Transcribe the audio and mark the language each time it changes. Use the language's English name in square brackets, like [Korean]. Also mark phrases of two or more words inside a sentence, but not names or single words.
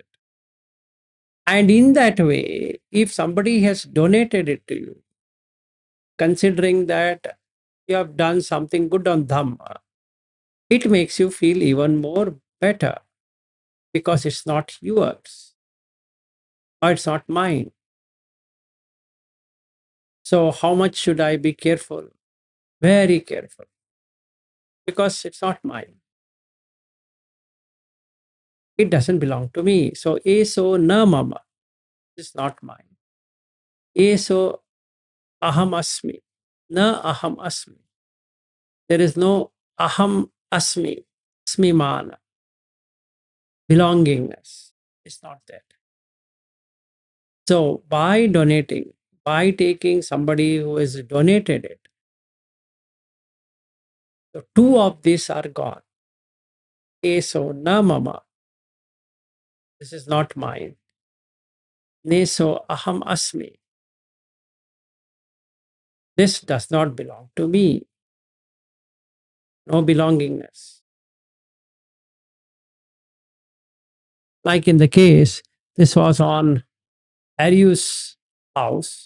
[English] And in that way, if somebody has donated it to you, considering that you have done something good on Dhamma, it makes you feel even more better because it's not yours or it's not mine. So, how much should I be careful? Very careful because it's not mine. It doesn't belong to me. So, [Pali] eso na mama [English] is not mine. [Pali] Eso aham asmi, na aham asmi. [English] There is no [Pali] aham asmi, [English] asmimana, belongingness. It's not that. So by donating, by taking somebody who has donated it, so two of these are gone. [Pali] Eso na mama. [English] This is not mine. [Pali] Neso aham asmi. [English] This does not belong to me. No belongingness. Like in the case, this was on Aryu's house.